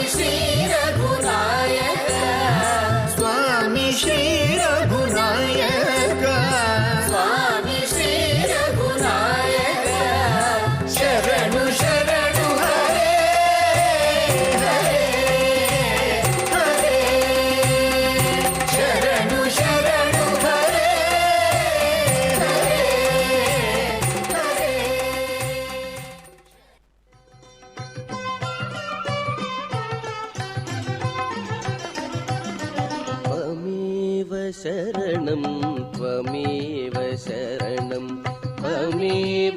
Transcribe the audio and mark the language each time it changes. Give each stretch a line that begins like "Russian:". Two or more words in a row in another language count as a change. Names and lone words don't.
Telugu: శ్రీ రఘునాయక స్వామి శ్రీ రఘునాయక స్వామి శ్రీ రఘునాయక శరణు శరణు హరే హరే హరే శరణు శరణు హరే హరే హరే
Sanskrit: त्वमेव शरणं त्वमेव शरणं त्वमेव